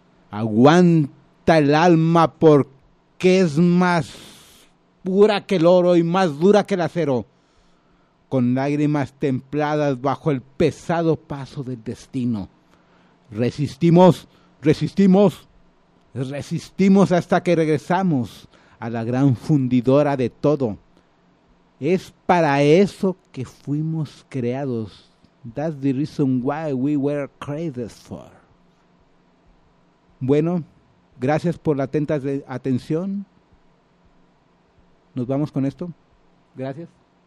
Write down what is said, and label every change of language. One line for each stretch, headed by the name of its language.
Spanish: Aguanta el alma porque es más pura que el oro y más dura que el acero, con lágrimas templadas bajo el pesado paso del destino. Resistimos, resistimos, resistimos hasta que regresamos a la gran fundidora de todo. Es para eso que fuimos creados.
English: That's the reason why we were created for.
Spanish: Bueno, gracias por la atenta atención. Nos vamos con esto. Gracias.